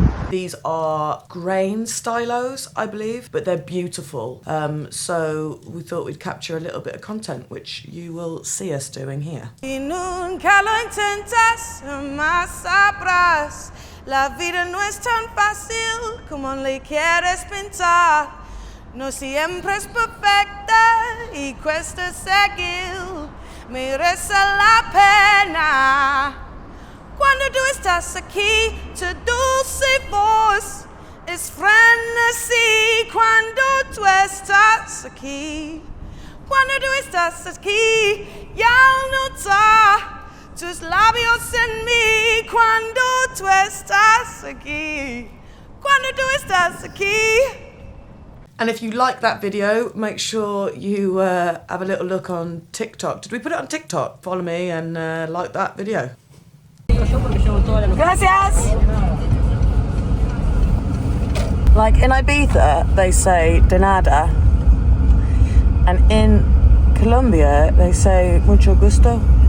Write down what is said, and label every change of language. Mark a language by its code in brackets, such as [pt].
[en] These are grain stylos, I believe, but they're beautiful. So we thought we'd capture a little bit of content, which you will see us doing here. [es] Y nunca lo intentas, jamás sabrás. La vida no es tan fácil como le quieres pintar. No siempre es perfecta y cuesta seguir. Merece la pena. Cuando tú estás aquí, tu dulce voz es frenesí. Cuando tú estás aquí, cuando tú estás aquí, ya notar tus labios en mí. Cuando tú estás aquí, cuando tú estás aquí. [en] And if you like that video, make sure you have a little look on TikTok. Did we put it on TikTok? Follow me and like that video. [es] Gracias! [en] Like in Ibiza, they say de nada. And in Colombia, they say [es] mucho gusto.